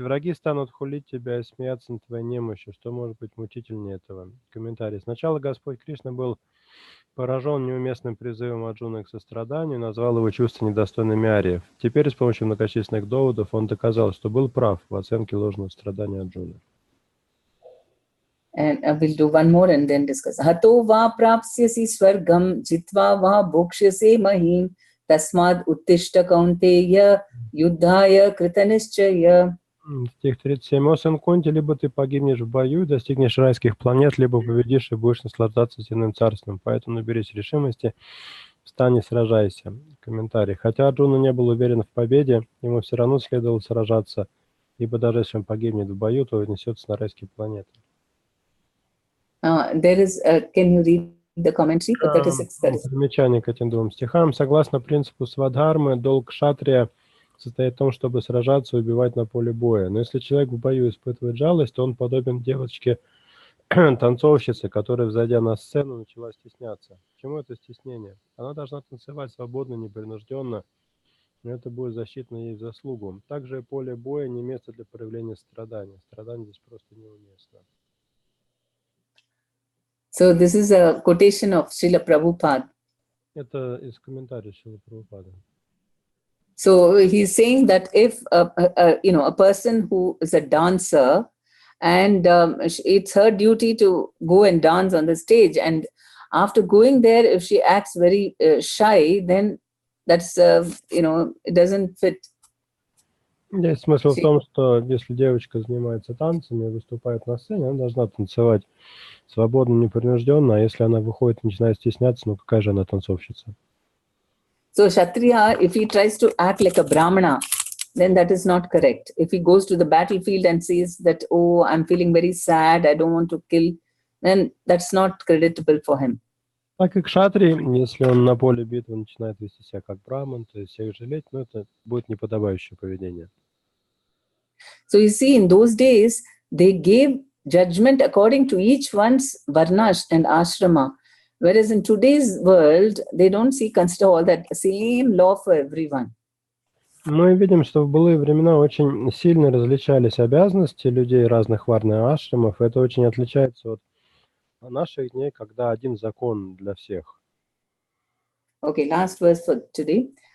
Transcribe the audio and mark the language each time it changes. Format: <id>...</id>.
<ru>Враги станут хулить тебя и смеяться над твоей немощью. Что может быть мучительнее этого? Комментарий. Сначала Господь Кришна был поражен неуместным призывом Арджуны к состраданию и назвал его чувства недостойными ариев. Теперь с помощью многочисленных доводов он доказал, что был прав в оценке ложного страдания Арджуны.</ru> <en>And we'll do one more and then discuss.</en> <sa>Hato va prapsyasi swargam jitva va bhokshyase mahim tasmad uttishta kaunteya yuddhaya kritanishchaya.</sa> <ru>Стих 37. О сын Кунти, либо ты погибнешь в бою, достигнешь райских планет, либо победишь и будешь наслаждаться земным царством. Поэтому наберись решимости, встань и сражайся. Комментарий. Хотя Арджуна не был уверен в победе, ему все равно следовало сражаться, ибо даже если он погибнет в бою, то несется на райские планеты.</ru> <en>There is, can you read the commentary? 36, 37.</en> <ru>Примечание к этим двум стихам. Согласно принципу свадхармы, долг кшатрия состоит в том, чтобы сражаться и убивать на поле боя. Но если человек в бою испытывает жалость, то он подобен девочке-танцовщице, которая, взойдя на сцену, начала стесняться. Почему это стеснение? Она должна танцевать свободно, непринужденно, но это будет засчитано ей в заслугу. Также поле боя не место для проявления страдания. Страдание здесь просто неуместно.</ru> <en>So this is a quotation of Srila Prabhupada.</en> <ru>Это из комментариев Шрила Прабхупады.</ru> <en>So he's saying that if a person who is a dancer and it's her duty to go and dance on the stage, and after going there, if she acts very shy, then that's it doesn't fit.</en> <ru>Здесь смысл в том, что если девочка занимается танцами и выступает на сцене, она должна танцевать свободно, непринужденно, а если она выходит и начинает стесняться, ну какая же она танцовщица?</ru> <en>So Kshatriya, if he tries to act like a Brahmana, then that is not correct. If he goes to the battlefield and says that, oh, I'm feeling very sad, I don't want to kill, then that's not creditable for him.</en> <ru>Так как кшатрий, если он на поле битвы начинает вести себя как браман, то есть всех жалеть, ну это будет неподобающее поведение.</ru> <en>So you see, in those days, they gave judgment according to each one's varnash and ashrama. Whereas in today's world, they don't consider all that same law for everyone.</en> <ru>Мы видим, что в былые времена очень сильно различались обязанности людей разных варн и ашрамов. Это очень отличается от наших дней, когда один закон для всех.</ru> <en>Okay, last verse for today.</en>